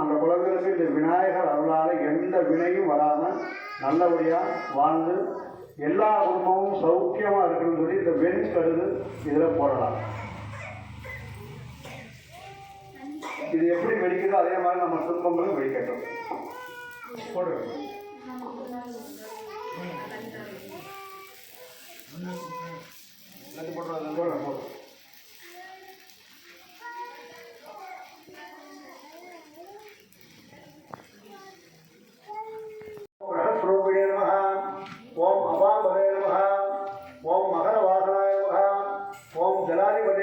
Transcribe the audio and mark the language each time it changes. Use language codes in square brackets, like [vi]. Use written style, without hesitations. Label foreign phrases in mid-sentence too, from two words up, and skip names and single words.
[ta] அந்த குழந்தைகளுக்கு இந்த விநாயகர் அருளால் எந்த வினையும் வராமல் நல்லபடியாக வாழ்ந்து எல்லா குடும்பமும் சௌக்கியமாக இருக்குன்னு சொல்லி இந்த வெண்கடுகு இதில் போடலாம். இது எப்படி வெடிக்குதோ அதே மாதிரி நம்ம துன்பங்களும் வெடிக்கட்டும். போடுறோம் போடுறோம் [sa] ओम अवामहे नमः, ओम मकरवाहनाय नमः, ओम जलाधिपते